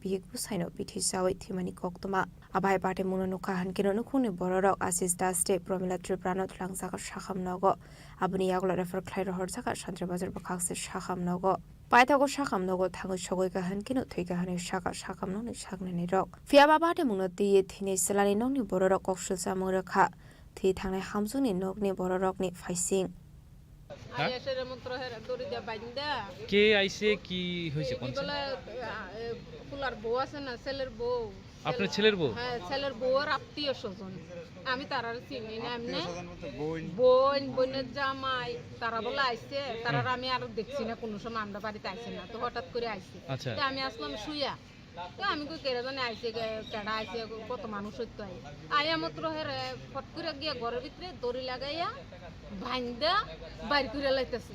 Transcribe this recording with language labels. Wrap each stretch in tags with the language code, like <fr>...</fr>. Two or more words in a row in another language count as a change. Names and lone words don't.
<trp>bihik busaino bithi sawi thimani koktoma abai party muno nukha hankino nukhuni borok Ashish Das de Pramila Tripura no thlangsaka shakham nogo abni aglo refer khlairo horjaka Shantre Bazar bakhakse shakham nogo paithago shakham nogo thangoi sogoi ka hankino thuika hani shaka shakham noni shakne ni rok fiaba party muno tiye thini selani nongni borok koksul samung rakha thi thangnai hamsungni nogni borok ni faising</trp> <bn>কে আইছে কি হয়েছে কোন ফুলার বউ আছে না ছেলের বউ আপনার ছেলের বউ হ্যাঁ ছেলের বউর আত্মীয় স্বজন আমি তারার চিনি না এমনি বোন বোনের জামাই তারা বলে আইছে তারা আমি আর দেখছি না কোনো সময় আমরা বাড়িতে আইছে না তো হঠাৎ করে আইছে তো আমি আসলাম শুইয়া তো আমি কই কেরা জানে আইছে কেডা আইছে কত মানুষ হইতো আইয়া মাত্র হের ফট করে গিয়া ঘরের ভিতরে দড়ি লাগাইয়া ভাইন্দা বাইর করে লাইতেছে</bn>